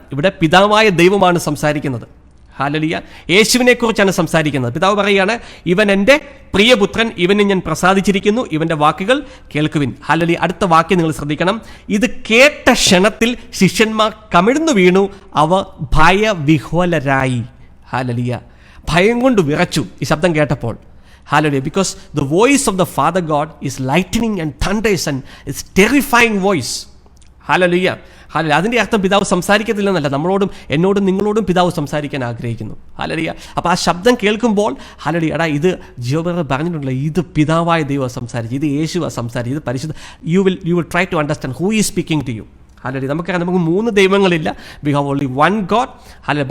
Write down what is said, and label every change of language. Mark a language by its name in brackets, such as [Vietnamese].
[Malayalam] ഇവിടെ പിതാവായ ദൈവമാണ് സംസാരിക്കുന്നത്. ഹല്ലേലൂയ. യേശുവിനെ കുറിച്ചാണ് സംസാരിക്കുന്നത്. പിതാവ് പറയുകയാണ്, ഇവൻ എൻ്റെ പ്രിയപുത്രൻ, ഇവനെ ഞാൻ പ്രസാദിച്ചിരിക്കുന്നു, ഇവൻ്റെ വാക്കുകൾ കേൾക്കുവിൻ. ഹല്ലേലൂയ. അടുത്ത വാക്യം നിങ്ങൾ ശ്രദ്ധിക്കണം. ഇത് കേട്ട ക്ഷണത്തിൽ ശിഷ്യന്മാർ കമിഴ്ന്നു വീണു, അവർ ഭയവിഹ്വലരായി. ഹല്ലേലൂയ. ഭയം കൊണ്ട് വിറച്ചു ഈ ശബ്ദം കേട്ടപ്പോൾ. Hallelujah. [English] Because the voice of the Father God is lightning and thunders and it's terrifying voice. Hallelujah. Hallelujah. [Malayalam] അതിൻ്റെ അർത്ഥം പിതാവ് സംസാരിക്കത്തില്ലെന്നല്ല, നമ്മളോടും എന്നോടും നിങ്ങളോടും പിതാവ് സംസാരിക്കാൻ ആഗ്രഹിക്കുന്നു. ഹല്ലേലൂയ. അപ്പോൾ ആ ശബ്ദം കേൾക്കുമ്പോൾ ഹല്ലേലൂയ, എടാ ഇത് ജിയോബർ പറഞ്ഞിട്ടുണ്ടല്ലോ, ഇത് പിതാവായ ദൈവം സംസാരിച്ചു, ഇത് യേശുവാ സംസാരിച്ചു, ഇത് പരിശുദ്ധ. [English] You will try to understand who is speaking to you. [Malayalam] Hallelujah. നമുക്ക് 3 ദൈവങ്ങളില്ല. [English] We have only one God. [Malayalam] Hallelujah.